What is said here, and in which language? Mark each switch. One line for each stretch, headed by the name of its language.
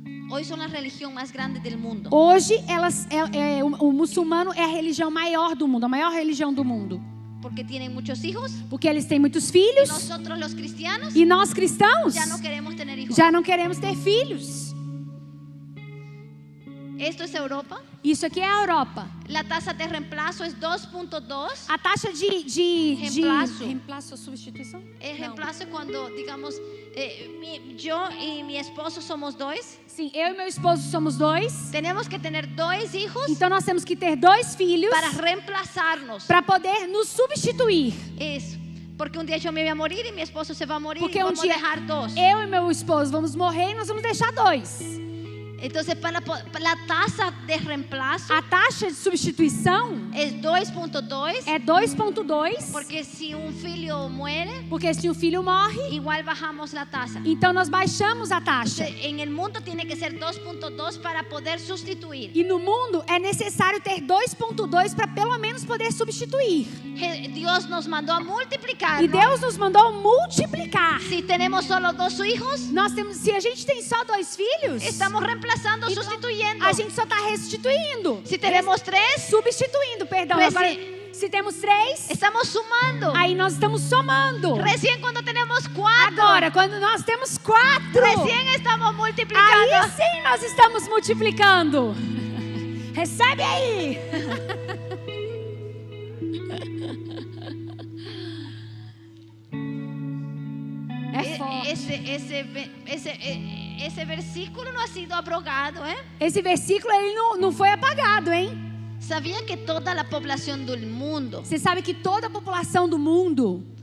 Spanish: hoy son la religión más grande del mundo.
Portuguese: hoje o muçulmano é a religião maior do mundo, a maior religião do mundo.
Spanish: Porque tienen muchos hijos.
Portuguese: Porque eles têm muitos filhos
Spanish: Nosotros los cristianos
Portuguese: e nós cristãos
Spanish: ya no queremos tener hijos.
Portuguese: já não queremos ter filhos.
Spanish: Esto es Europa.
Portuguese: Isso aqui é a Europa.
Spanish: La tasa de reemplazo es 2.2.
Portuguese: A taxa de Reemplaço. reemplaço, substituição?
Spanish: El
Portuguese: Não.
Spanish: reemplazo es cuando, digamos, yo y mi esposo somos dos.
Portuguese: Sim, eu e meu esposo somos dois.
Spanish: Tenemos que tener dos hijos
Portuguese: Então nós temos que ter dois filhos
Spanish: para reemplazarnos.
Portuguese: para poder nos substituir.
Spanish: Eso. Porque un día yo me voy a morir y mi esposo se va a morir
Portuguese: Porque
Spanish: y
Portuguese: um
Spanish: vamos a
Portuguese: dia
Spanish: dejar dos.
Portuguese: eu e meu esposo vamos morrer e nós vamos deixar dois.
Spanish: Entonces, para la tasa de reemplazo
Portuguese: A taxa de substituição
Spanish: es 2.2.
Portuguese: é 2,2.
Spanish: Porque si un filho muere,
Portuguese: Porque se o filho morre,
Spanish: igual bajamos la tasa.
Portuguese: então nós baixamos a taxa.
Spanish: En el mundo tiene que ser 2.2 para poder sustituir.
Portuguese: E no mundo é necessário ter 2,2 para pelo menos poder substituir.
Spanish: Dios nos mandó a multiplicar.
Portuguese: E Deus nos mandou multiplicar.
Spanish: Si tenemos solo dos hijos,
Portuguese: Nós temos, se a gente tem só dois filhos,
Spanish: estamos reemplazando,
Portuguese: então,
Spanish: sustituyendo.
Portuguese: a gente só está restituindo.
Spanish: Si tenemos tres,
Portuguese: Substituindo, perdão. Mas Agora, se temos 3,
Spanish: estamos sumando.
Portuguese: aí nós estamos somando.
Spanish: Recién cuando tenemos 4,
Portuguese: Agora, quando nós temos 4,
Spanish: recién estamos multiplicando.
Portuguese: aí sim nós estamos multiplicando. Recebe aí. É forte.
Spanish: Ese versículo no ha sido abrogado, ¿eh?
Portuguese: Esse versículo ele não foi apagado, hein?
Spanish: ¿Sabía que toda la población del mundo,
Portuguese: Você sabe que toda a população do mundo,